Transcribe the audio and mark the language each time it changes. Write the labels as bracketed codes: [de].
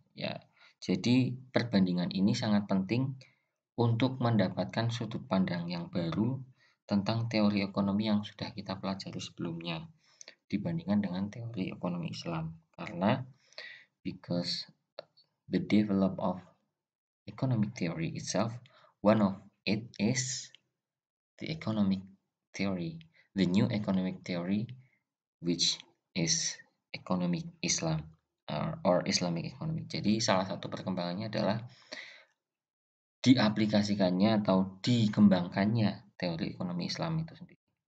[id] Ya, jadi perbandingan ini sangat penting untuk mendapatkan sudut pandang yang baru tentang teori ekonomi yang sudah kita pelajari sebelumnya dibandingkan dengan teori ekonomi Islam. Karena [en] because the develop of economic theory itself, one of it is the economic theory, the new economic theory, which is economic Islam or Islamic economy. [id] Jadi salah satu perkembangannya adalah diaplikasikannya atau dikembangkannya teori ekonomi Islam itu sendiri.